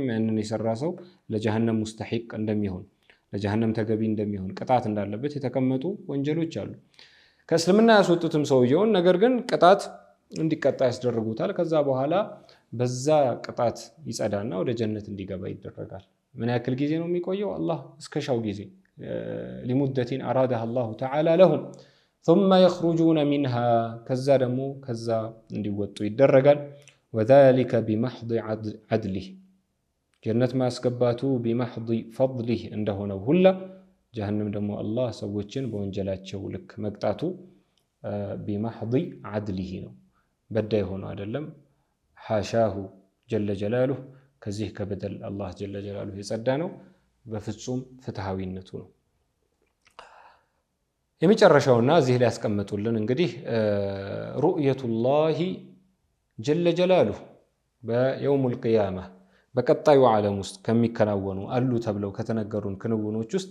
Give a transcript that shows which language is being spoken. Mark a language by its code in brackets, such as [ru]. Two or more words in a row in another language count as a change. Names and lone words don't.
[am] ያንን የሰራ ሰው ለጀሃነም ሙስተሒቅ እንደሚሆን፣ ለጀሃነም ተገቢ እንደሚሆን፣ ቅጣት እንዳለበት የተቀመጡ ወንጀሎች አሉ። ከእስልምና ያስወጡትም ሰውየውን፣ ነገር ግን ቅጣት እንዲቀጣ ያስደርጉታል። ከዛ በኋላ በዛ ቅጣት ይጸዳና ወደ ጀነት እንዲገባ ይደረጋል። ምን ያክል ጊዜ ነው የሚቆየው? አላህ እስከሻው ጊዜ [ar] لمدة أراده الله تعالى لهم ثم يخرجون منها [am] ከዛ ደግሞ ከዛ እንዲወጡ ይደረጋል። [ar] وذلك بمحض عدله [am] ጀነት ማስገባቱ [ar] بمحض فضله [am] እንደሆነው ሁላ ጀሃነም ደግሞ አላህ ሰዎችን በወንጀላቸው ልክ መቅጣቱ [ar] بمحض عدله [am] ነው። በዳይ ሆኖ አይደለም። [ar] حاشاه جل جلاله [am] ከዚህ ከበደል አላህ [ar] جل جلاله [am] የጸዳ ነው። በፍጹም ፍትሃዊነቱ ነው። የመጨረሻውና እዚህ ላይ ያስቀምጡልን እንግዲህ [ar] رؤية الله جل جلاله بيوم القيامة [am] በቀጣዩ ዓለም ውስጥ ከሚከናወኑ አሉ ተብለው ከተነገሩን ክንውኖች ውስጥ